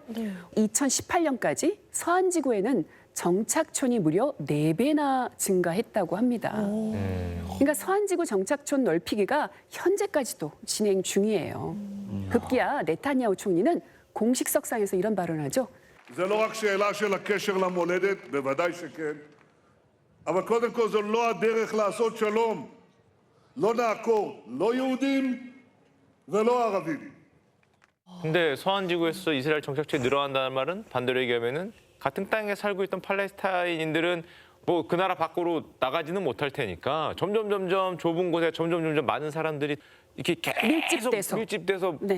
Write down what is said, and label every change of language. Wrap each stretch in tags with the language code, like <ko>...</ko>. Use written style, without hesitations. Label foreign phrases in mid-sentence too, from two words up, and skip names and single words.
<ko>2018년까지 서한지구에는 정착촌이 무려 4배나 증가했다고 합니다. 그러니까 서한지구 정착촌 넓히기가 현재까지도 진행 중이에요. 급기야 네타냐후 총리는 공식석상에서 이런 발언을 하죠.</ko> <he>זה לא רק שאלה של הקשר למולדת, בוודאי שכן, אבל קודם כל זו לא הדרך לעשות שלום. לא נעקור לא יהודים ולא ערבים.</he> <ko>근데 서한지구에서 이스라엘 정착촌이 늘어난다는 말은 반대로 얘기하면은 같은 땅에 살고 있던 팔레스타인인들은 뭐 그 나라 밖으로 나가지는 못할 테니까 점점 좁은 곳에 점점 많은 사람들이 이렇게 계속 밀집돼서 네.</ko>